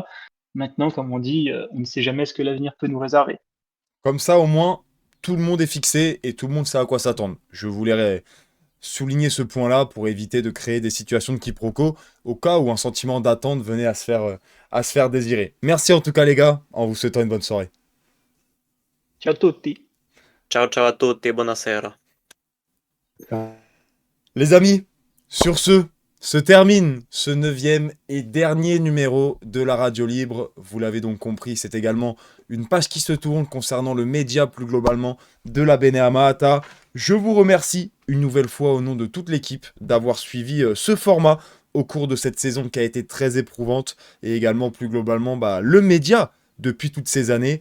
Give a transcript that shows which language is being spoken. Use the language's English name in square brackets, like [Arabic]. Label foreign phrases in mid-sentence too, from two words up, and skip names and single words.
[French] Maintenant, comme on dit, on ne sait jamais ce que l'avenir peut nous réserver. Comme ça, au moins, tout le monde est fixé et tout le monde sait à quoi s'attendre. Je voulais souligner ce point-là pour éviter de créer des situations de quiproquo au cas où un sentiment d'attente venait à se faire désirer. Merci en tout cas, les gars, en vous souhaitant une bonne soirée. [Italian] Ciao a tutti! Ciao ciao a tutti, buonasera. [French] Les amis, sur ce, se termine ce 9e et dernier numéro de la Radio Libre. Vous l'avez donc compris, c'est également une page qui se tourne concernant le média plus globalement de la Benehamata. Je vous remercie une nouvelle fois au nom de toute l'équipe d'avoir suivi ce format au cours de cette saison qui a été très éprouvante et également plus globalement le média depuis toutes ces années.